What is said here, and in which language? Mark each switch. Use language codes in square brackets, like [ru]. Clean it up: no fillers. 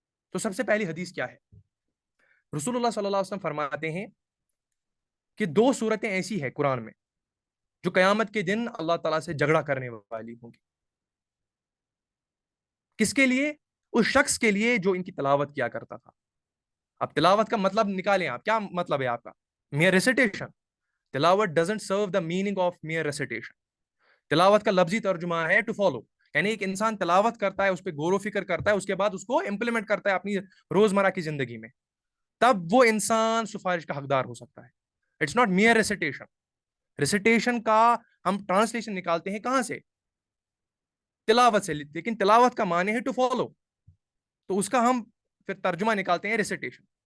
[ur] تو سب سے پہلی حدیث کیا ہے؟ رسول اللہ صلی اللہ علیہ وسلم فرماتے ہیں کہ دو صورتیں ایسی ہیں قرآن میں جو قیامت کے دن اللہ تعالیٰ سے جھگڑا کرنے والی ہوں گی. کس کے لیے؟ اس شخص کے لیے جو ان کی تلاوت کیا کرتا تھا. اب تلاوت کا مطلب نکالیں آپ، کیا مطلب ہے آپ کا؟ [en] Mere recitation. تلاوت doesn't serve the meaning of mere recitation. [ur] تلاوت کا لفظی ترجمہ ہے [en] to follow, [ur] یعنی ایک انسان تلاوت کرتا ہے، اس پہ غور و فکر کرتا ہے، اس کے بعد اس کو امپلیمنٹ کرتا ہے اپنی روزمرہ کی زندگی میں، تب وہ انسان سفارش کا حقدار ہو سکتا ہے. [en] It's not mere recitation. [ur] Recitation کا ہم ٹرانسلیشن نکالتے ہیں کہاں سے؟ تلاوت سے، لیکن تلاوت کا معنی ہے [en] to follow, [ur] تو اس کا ہم پھر ترجمہ نکالتے ہیں ریسیٹیشن.